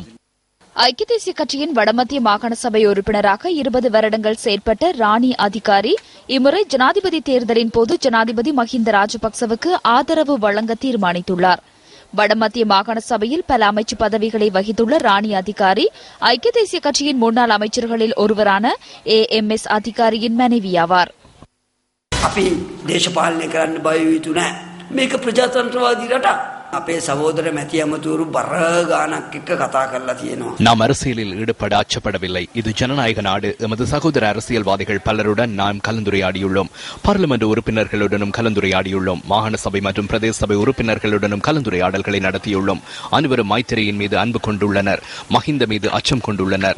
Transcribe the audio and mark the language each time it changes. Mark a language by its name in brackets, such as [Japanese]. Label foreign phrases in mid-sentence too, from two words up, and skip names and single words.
[Tamil] ஐக்கிய தேசிய கட்சியின் வடமத்திய மாகாண சபை உறுப்பினராக 20 வருடங்கள் செயற்பட்ட ராணி அதிகாரி இம்முறை ஜனாதிபதி தேர்தலின் போது ஜனாதிபதி மஹிந்த ராஜபக்சவுக்கு ஆதரவு வழங்க தீர்மானித்துள்ளார். வடமத்திய மாகாண சபையில் பல அமைச்சு பதவிகளை வகித்துள்ள ராணி அதிகாரி ஐக்கிய தேசிய கட்சியின் முன்னாள் அமைச்சர்களில் ஒருவரான AMS அதிகாரியின் மனைவியாவார். [Sinhala] අපි දේශපාලනය කරන්න බය යුතු නැහැ. මේක ප්‍රජාතන්ත්‍රවාදී රටක්. අපේ සහෝදර මැති ඇමතුරු බර ගානක් එක්ක කතා කරලා තියෙනවා. [Tamil] நாம் அரசியலில் ஈடுபட அச்சப்படவில்லை. இது ஜனநாயக நாடு. எமது சகோதர அரசியல்வாதிகள் பலருடன் நாம் கலந்துரையாடியுள்ளோம். பார்லிமெண்ட் உறுப்பினர்களுடனும் கலந்துரையாடியுள்ளோம். மாகாண சபை மற்றும் பிரதேச சபை உறுப்பினர்களுடனும் கலந்துரையாடல்களை நடத்தியுள்ளோம். அனைவரும் மைத்திரியின் மீது அன்பு கொண்டுள்ளனர், மஹிந்த மீது அச்சம் கொண்டுள்ளனர்.